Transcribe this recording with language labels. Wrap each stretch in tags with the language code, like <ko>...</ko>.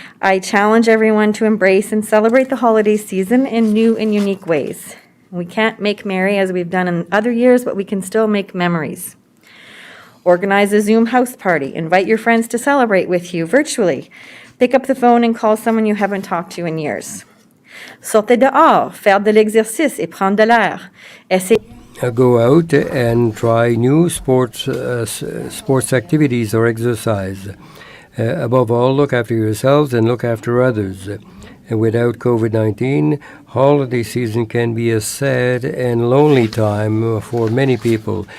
<en>I challenge everyone to embrace and celebrate the holiday season in new and unique ways. We can't make merry as we've done in other years, but we can still make memories. Organize a Zoom house party. Invite your friends to celebrate with you virtually. Pick up the phone and call someone you haven't talked to in years.</en> <fr>Sortez dehors, faire de l'exercice et prendre de l'air.</fr> <en>Go out and try new sports activities or exercise. Above all, look after yourselves and look after others. And without COVID-19, holiday season can be a sad and lonely time for many people.</en>